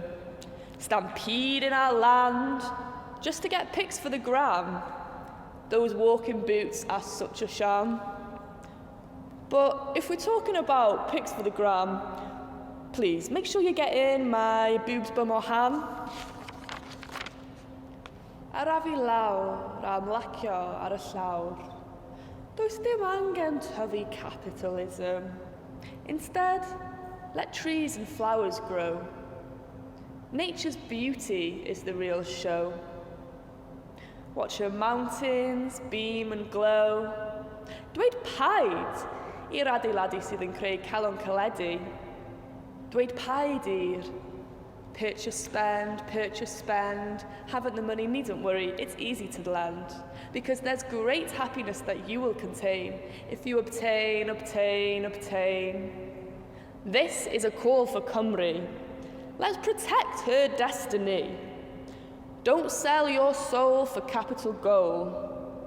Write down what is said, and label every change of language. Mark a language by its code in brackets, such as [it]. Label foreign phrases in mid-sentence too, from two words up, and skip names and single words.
[en] Stampede in our land, just to get pics for the gram. Those walking boots are such a sham. But if we're talking about pics for the gram, please make sure you get in my boobs, bum or ham. [cy] Arafu lawr a ymlacio ar y llawr. Does dim angen tyfu capitalism. [en] Instead, let trees and flowers grow. Nature's beauty is the real show. Watch your mountains beam and glow. [cy] Dweud paid i'r adeiladu sydd yn creu calon caledu. Dweud paid i'r [en] purchase, spend, haven't the money, needn't worry, it's easy to lend. Because there's great happiness that you will contain if you obtain. This is a call for Cymru. Let's protect her destiny. Don't sell your soul for capital goal.